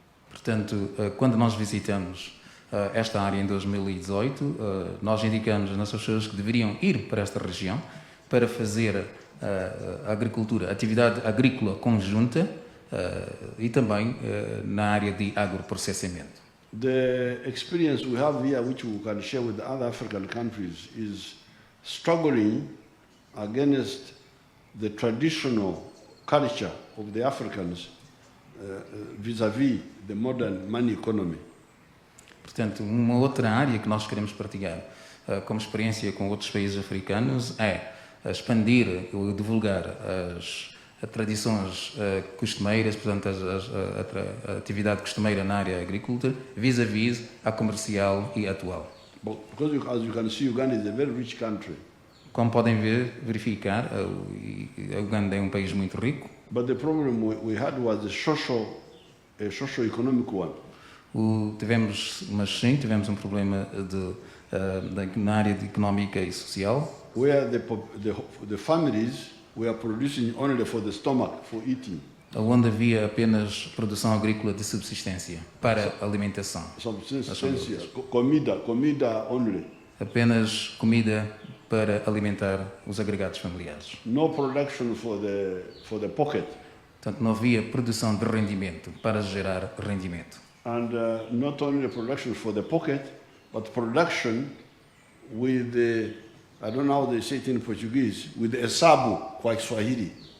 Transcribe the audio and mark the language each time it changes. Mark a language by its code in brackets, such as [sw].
[pt] Portanto, quando nós visitamos esta área em 2018, nós indicamos às nossas pessoas que deveriam ir para esta região para fazer a agricultura, atividade agrícola conjunta e também na área de agroprocessamento. [en] The experience we have here, which we can share with other African countries, is struggling against the traditional culture of the Africans vis-à-vis the modern money economy. [pt] Portanto, uma outra área que nós queremos partilhar como experiência com outros países africanos é expandir ou divulgar as tradições costumeiras, portanto, a atividade costumeira na área agrícola, vis-à-vis a comercial e atual. [en] Because as you can see, Uganda is a very rich country. [pt] Como podem verificar, a Uganda é um país muito rico. [en] But the problem we had was a socio-economic one. [pt] Tivemos um problema na área económica e social. [en] Where the families were producing only for the stomach, for eating. [pt] Onde havia apenas produção agrícola de subsistência para alimentação. Subsistência, comida only. Apenas comida para alimentar os agregados familiares. [en] No production for the pocket. [pt] Portanto, não havia produção de rendimento para gerar rendimento. [en] And not only production for the pocket, but production with the, I don't know how they say it in Portuguese, with the esabu, [sw] kwa Kiswahili.